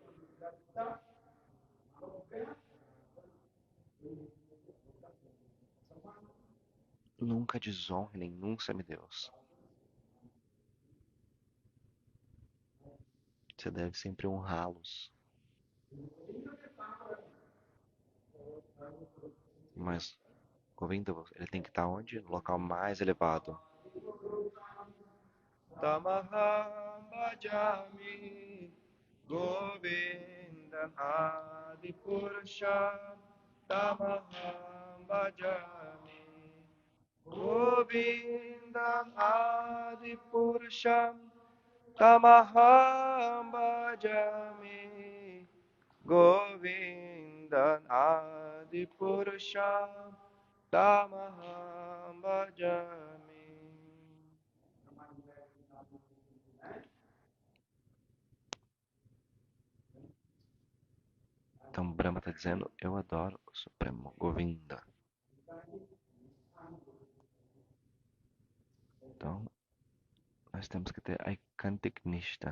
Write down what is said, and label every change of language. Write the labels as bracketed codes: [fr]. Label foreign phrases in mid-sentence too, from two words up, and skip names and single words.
[pt] Nunca desonre nenhum semideus. Você deve sempre honrá-los. Mas Govinda, ele tem que estar onde? No local mais elevado. [sa] तमहं भजामि गोविन्दन् आदि पुरुष. तमहं भजामि गोविन्दन् आदि पुरुष. तमहं भजामि गोविन्दन् आदि पुरुष. तमहं भजामि. [pt] Então Brahma está dizendo, eu adoro o Supremo Govinda. Então, nós temos que ter [sa] ऐकान्तिक निष्ठा.